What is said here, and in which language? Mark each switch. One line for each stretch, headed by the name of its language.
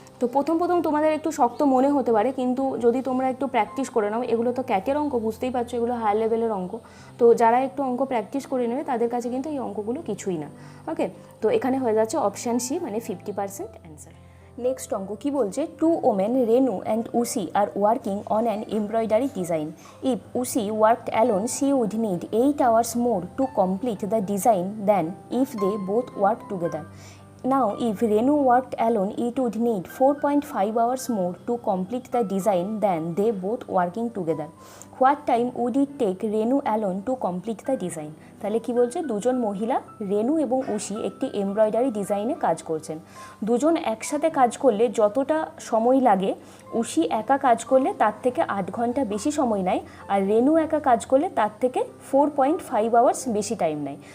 Bangla: তো প্রথম তোমাদের একটু শক্ত মনে হতে পারে, কিন্তু যদি তোমরা একটু প্র্যাকটিস করে নাও, এগুলো তো ক্যাটের অঙ্ক, বুঝতেই পারছো এগুলো হাই লেভেলের অঙ্ক, তো যারা একটু অঙ্ক প্র্যাকটিস করে নেবে তাদের কাছে কিন্তু এই অঙ্কগুলো কিছুই না। ওকে, তো এখানে হয়ে যাচ্ছে অপশান সি, মানে 50% অ্যান্সার।
English: next
Bangla: অঙ্ক কি বলছে,
English: 2 women Renu and Usi are working on an embroidery design. If Usi worked alone she would need 8 hours more to complete the design than if they both worked together. Now, if Renu worked alone, it would need 4.5 hours more to complete the design than they both working together. What time would it take Renu alone to complete the design?
Bangla: তাহলে কি বলছে, দুজন মহিলা রেনু এবং উষি একটি embroidery ডিজাইনে কাজ করছেন। দুজন একসাথে কাজ করলে যতটা সময় লাগে উষি একা কাজ করলে তার থেকে 8 ঘন্টা বেশি সময় নেয়, আর রেনু একা কাজ করলে তার থেকে 4.5 আওয়ার্স বেশি টাইম নেয়।